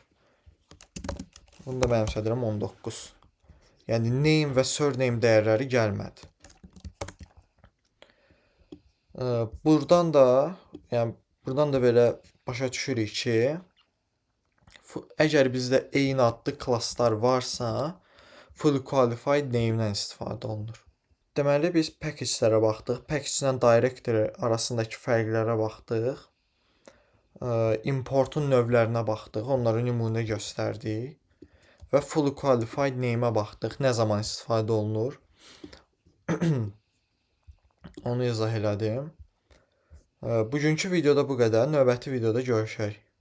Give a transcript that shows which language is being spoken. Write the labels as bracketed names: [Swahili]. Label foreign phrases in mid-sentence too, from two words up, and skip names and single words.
[Azerbaijani] Bunu da mənimsədirəm 19. Yəni, name və surname dəyərləri gəlmədi. Buradan da belə başa düşürük ki, əgər bizdə eyni adlı klasslar varsa, [English] fully qualified name- [Azerbaijani] dən istifadə olunur. Deməli, biz package-lərə baxdıq. Package-lə directory arasındakı fərqlərə baxdıq. Importun növlərinə baxdıq. Onları nümunə göstərdik. və [English] fully qualified name- [Azerbaijani] ə baxdıq. Nə zaman istifadə olunur? Onu izah elədim. Bugünkü videoda bu qədər. Növbəti videoda görüşək.